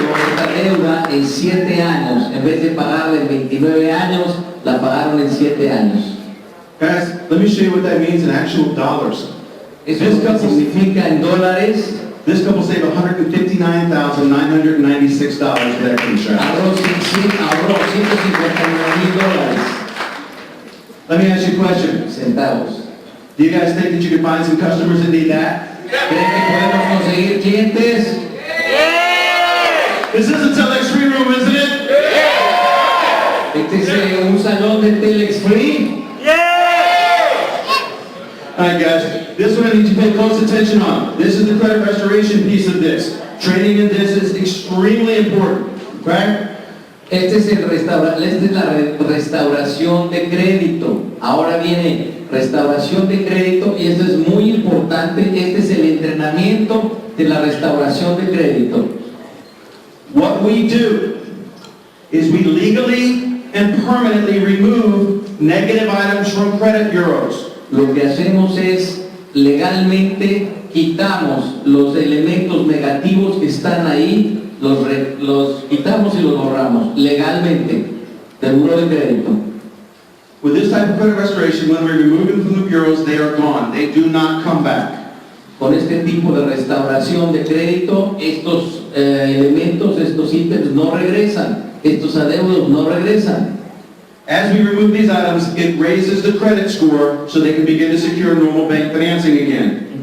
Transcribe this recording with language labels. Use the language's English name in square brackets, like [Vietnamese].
[Spanish] Esta deuda en 7 años, en vez de pagarla en 29 años, la pagaron en 7 años. [English] Guys, let me show you what that means in actual dollars. [Spanish] Eso significa en dólares. [English] This couple saved $159,996 with Equity Tracks. [Spanish] Ahorró $159,000. [English] Let me ask you a question. [Spanish] Centavos. [English] Do you guys think that you can find some customers that need that? [Spanish] ¿Creen que podemos conseguir clientes? [English] This is a TelexFREE room, isn't it? [Spanish] Este es un salón de TelexFREE. [English] All right, guys. This one I need you to pay close attention on. This is the credit restoration piece of this. Training in this is extremely important, right? [Spanish] Esta es la restauración de crédito. Ahora viene restauración de crédito y esto es muy importante. Este es el entrenamiento de la restauración de crédito. [English] What we do is we legally and permanently remove negative items from credit bureaus. [Spanish] Lo que hacemos es legalmente quitamos los elementos negativos que están ahí, los quitamos y los borramos legalmente del buro de crédito. [English] With this type of credit restoration, when we remove them from the bureaus, they are gone. They do not come back. [Spanish] Con este tipo de restauración de crédito, estos elementos, estos ítems no regresan, estos adeudos no regresan. [English] As we remove these items, it raises the credit score so they can begin to secure normal bank financing again.